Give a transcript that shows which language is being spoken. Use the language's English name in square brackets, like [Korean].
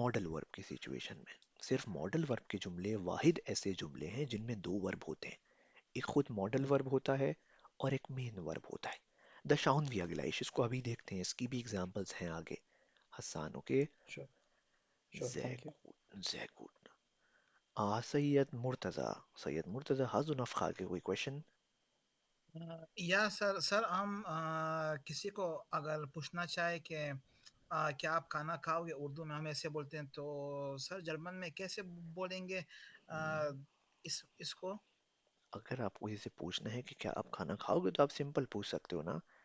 [Hindi] Modal verb की situation में सिर्फ मॉडल वर्ब के जुमले वाहिद ऐसे जुमले हैं जिनमें दो वर्ब होते हैं. एक खुद मॉडल वर्ब होता है और एक मेन वर्ब होता है. द शाउन भी अगलाइश, इसको अभी देखते हैं, इसकी भी एग्जांपल्स हैं आगे. Hasan. Okay. Sure. Sure, [German] Sehr [English] Thank you. [German] gut, sehr gut. सैयद मुर्तज़ा, hast du noch Frage? [Hindi] कोई क्वेश्चन? या सर हम किसी को अगर पूछना चाहे कि क्या आप खाना खाओगे, उर्दू में हम ऐसे बोलते हैं, तो सर जर्मन में कैसे बोलेंगे इसको? अगर आपको किसी से पूछना है कि क्या आप खाना खाओगे तो आप सिंपल पूछ सकते हो ना.